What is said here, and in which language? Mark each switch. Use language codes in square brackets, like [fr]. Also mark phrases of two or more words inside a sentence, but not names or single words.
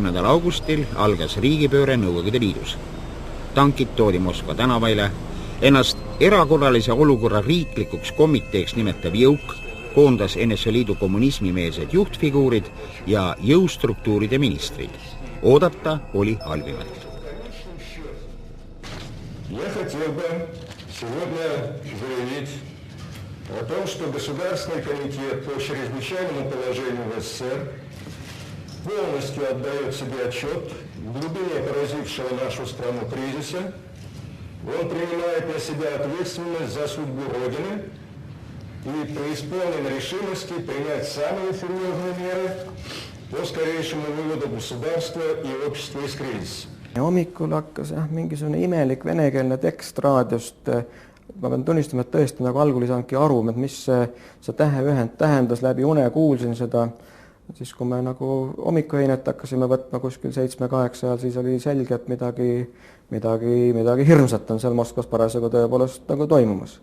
[et] augustil algas riigipööre Nõukogude Liidus. Tankid toodi Moskva tänavaile, ennast erakorralise olukorra riiklikuks komiteeks nimetav jõuk koondas NSV Liidu kommunismimeelsed juhtfiguurid ja jõustruktuuride ministrid. Oodata oli halvimat. [ru] Я хотел бы сегодня заявить о том, что Государственный комитет по чрезвычайному положению в СССР полностью отдает себе отчет в глубине поразившего нашу страну кризиса. Он принимает на себя ответственность за судьбу Родины и преисполнен решимости принять самые серьезные меры по скорейшему выводу государства и общества из кризиса. [et] Hommikul hakkas mingisugune imelik venekeelne tekst raadiost. Ma pean tunnistama, et tõesti nagu algul ei saanudki aru, et mis see täheühend tähendas, läbi une kuulsin seda. Siis kui me nagu hommikueinet hakkasime võtma kuskil 7-8 ajal, siis oli selge, et midagi hirmsat on seal Moskvas parasjagu tõepoolest nagu toimumas.